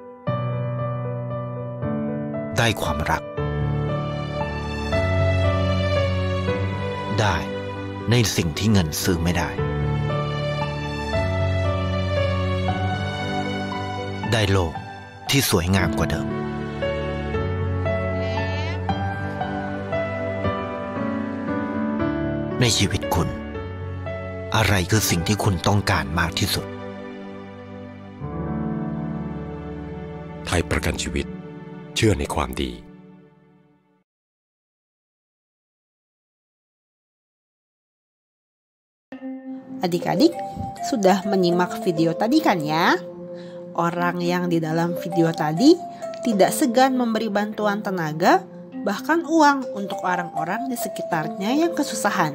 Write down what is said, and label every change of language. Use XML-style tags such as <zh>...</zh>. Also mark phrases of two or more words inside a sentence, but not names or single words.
<th>ได้ความรักได้ในสิ่งที่เงินซื้อไม่ได้ได้โลกที่สวยงามกว่าเดิมในชีวิตคุณอะไรคือสิ่งที่คุณต้องการมากที่สุด ไทยประกันชีวิตเชื่อในความดี</th> <id>Adik-adik sudah menyimak video tadi kan ya? Orang yang di dalam video tadi tidak segan memberi bantuan tenaga, bahkan uang untuk orang-orang di sekitarnya yang kesusahan.</id>